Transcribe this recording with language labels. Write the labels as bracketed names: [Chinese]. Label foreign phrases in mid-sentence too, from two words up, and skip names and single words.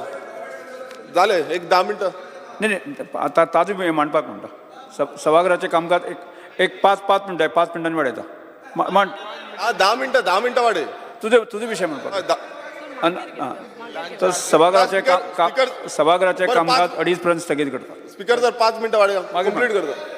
[Konkani] जालें, एक 10 मिनटां. नाही आता ताजो मांडपाक म्हणटा. सभागृहाचें कामकाज एक 5 मिनटां 5 मिनटांनी वाडयता. मांड. 10 मिनटां वाडय. तुझे विशय म्हणपाक. तर सभागृहाचे स्पीकर- सभागृहाचे बरं, [Marathi] कामकाज 2:30 पर्यंत स्थगित करतात. स्पीकर सर 5 मिनटं वाढेल मागे कंप्लीट करतो.